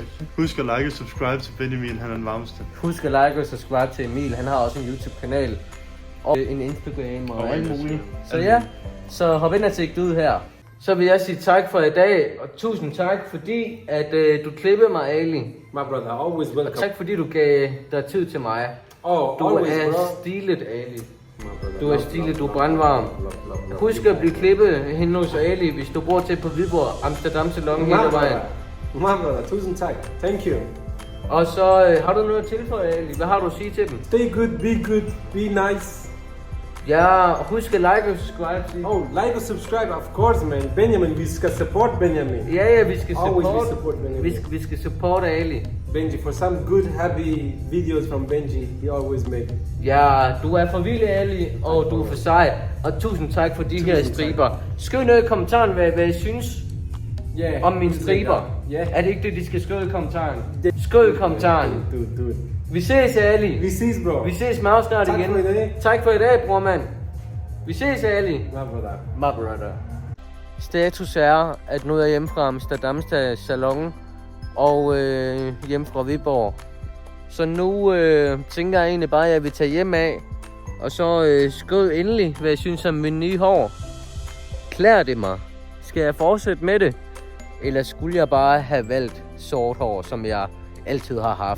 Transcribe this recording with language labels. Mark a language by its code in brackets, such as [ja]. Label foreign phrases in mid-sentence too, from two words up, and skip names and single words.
[da] Husk at like og subscribe til Benjamin, han er den varmeste. Husk at like og subscribe til Emil, han har også en YouTube-kanal. Og en Instagram og alt muligt. Så ja, så hop ind og tjek det ud her. Så vil jeg sige tak for i dag, og tusind tak fordi, at du klippede mig, Ali. [en] My brother, always [da] Og [en] welcome. [da] tak fordi du gav dig tid til mig. [en] Oh, [da] Du [en] always, [da] er [en] bro. [da] stilet, Ali. [en] My brother, [da] Du er [en] love, [da] stilet, [en] love, [da] du er [en] love, [da] brandvarm. [en] love, love, love, love. [da] Husk at blive klippet hen hos Ali, hvis du bor til på Viborg, Amsterdam Salon [en] My [da] hele vejen. [en] brother, my brother, [da] tusind tak. [en] Thank you. [da] Og så har du noget at tilføje, Ali? Hvad har du at sige til dem? [en] Stay good, be good, be nice. [da] Ja, husk at like og subscribe. Sig. [en] Oh, like and subscribe, of course, man. [da] Benjamin, vi skal support Benjamin. Ja, vi skal [en] Always [da] support. [en] we support Benjamin. [da] Vi skal support Ali. [en] Benji, for some good, happy videos from Benji, he always make. [da] Ja, du er for vild, Ali, og du er for sej. Og tusind tak for de her tak. striber. Skriv ned i kommentaren, hvad I synes [en] Yeah. [da] om mine striber. [en] Yeah. [da] Er det ikke det, de skal skrive i kommentaren? Skriv i kommentaren. [en] Dude. [da] Vi ses, Ali. Vi ses, bro. Vi ses meget snart Tak igen. for i dag. Tak for i dag, bror mand. Vi ses, Ali. [en] My brother. My brother. [da] Status er, at nu er jeg hjemme fra Amsterdam Salon og hjemme fra Viborg. Så nu tænker jeg egentlig bare, at jeg vil tage hjem af. Og så skriv endelig, hvad jeg synes om min nye hår. Klæder det mig? Skal jeg fortsætte med det? Eller skulle jeg bare have valgt sort hår, som jeg altid har haft?